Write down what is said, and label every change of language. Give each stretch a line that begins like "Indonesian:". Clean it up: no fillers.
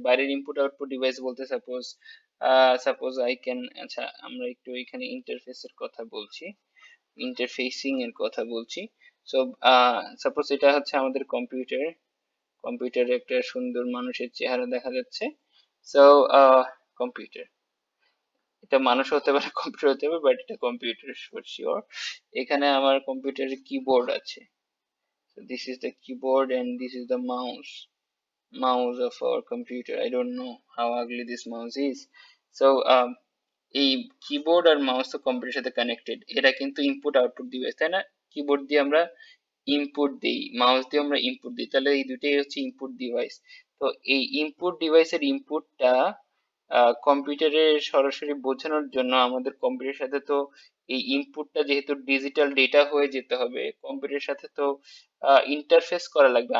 Bangla: বাইরের input output device বলতে suppose I can, আচ্ছা আমরা একটু এখানে ইন্টারফেসের কথা বলছি, ইন্টারফেসিং এর কথা বলছি। সো সাপোজ এটা হচ্ছে আমাদের কম্পিউটার, কম্পিউটারে একটা সুন্দর মানুষের চেহারা দেখা যাচ্ছে। সো কম্পিউটার, এটা মানুষ হতে পারে, কম্পিউটার হতে পারে, বাট এটা কম্পিউটার ফর শিওর। এখানে আমার কম্পিউটারের কিবোর্ড আছে।
English: So this is the keyboard and this is the mouse of our computer. I don't know how ugly this mouse is.
Bangla: So এই কিবোর্ড আর মাউস তো কম্পিউটারের সাথে কানেক্টেড, এরা কিন্তু ইনপুট আউটপুট ডিভাইস, তাই না? কিবোর্ড দিয়ে আমরা ইনপুট দিই, মাউস দিয়ে আমরা ইনপুট দিই, তাহলে এই দুটোই হচ্ছে ইনপুট ডিভাইস। তো এই ইনপুট ডিভাইসের ইনপুটটা কম্পিউটারে সরাসরি বোঝানোর জন্য আমাদের কম্পিউটারের সাথে তো এই ইনপুটটা যেহেতু ডিজিটাল ডেটা হয়ে যেতে হবে, কম্পিউটারের সাথে তো ইন্টারফেস করা লাগবে।